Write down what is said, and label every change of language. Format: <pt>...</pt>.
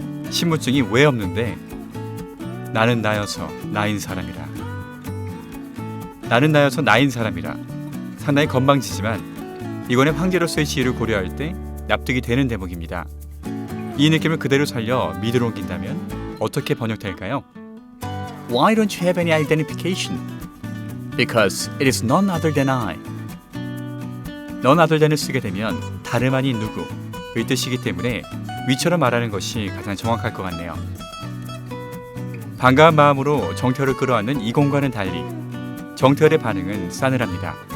<ko>신분증이 왜 없는데? 나는 나여서 나인 사람이라. 나는 나여서 나인 사람이라. 상당히 건방지지만 이곤의 황제로서의 지위를 고려할 때 납득이 되는 대목입니다. 이 느낌을 그대로 살려 미드로 옮긴다면 어떻게 번역될까요?</ko> <en>Why don't you have any identification? Because it is none other than I. none other than</en> <ko>을 쓰게 되면 다름 아닌 누구의 뜻이기 때문에 위처럼 말하는 것이 가장 정확할 것 같네요. 반가운 마음으로 정태열을 끌어안는 이곤과는 달리 정태열의 반응은 싸늘합니다.</ko>